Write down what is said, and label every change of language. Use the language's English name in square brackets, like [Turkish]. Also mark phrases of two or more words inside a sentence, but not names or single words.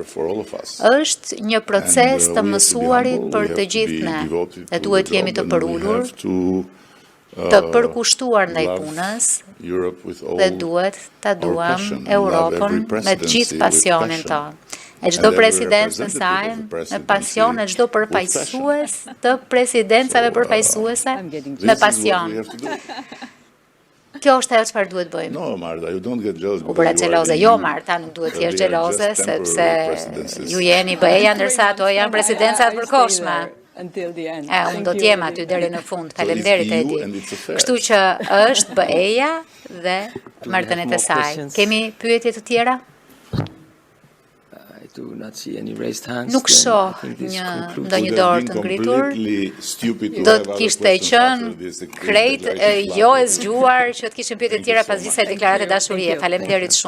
[Albanian] Është një proces të mësuarit për të gjithë ne, dhe duhet jemi të përulur, të përkushtuar ndaj punës, dhe duhet ta duam Europën me të gjithë pasionin tonë. E çdo presidencë në saj, me pasion, e çdo përfaqësues të presidencave përfaqësuese me pasion. Kjo është ajo çfarë duhet bëjmë. [English] No, Marta, you don't get jealous. [Albanian] U bëra xheloze. Jo, Marta, nuk duhet të jesh xheloze, sepse ju jeni BE-ja ndërsa ato janë presidencat përkohshme. [English] until the end. [Albanian] Unë do t'jem aty deri në fund. Faleminderit Edi. Kështu që është BE-ja dhe marrëdhëniet e saj. Kemi pyetje të tjera? Nuk shoh ndonjë dorë të ngritur. Do të kishte qenë krejt jo e zgjuar që të kishin pyetje të tjera pas gjithsej deklarate dashurie.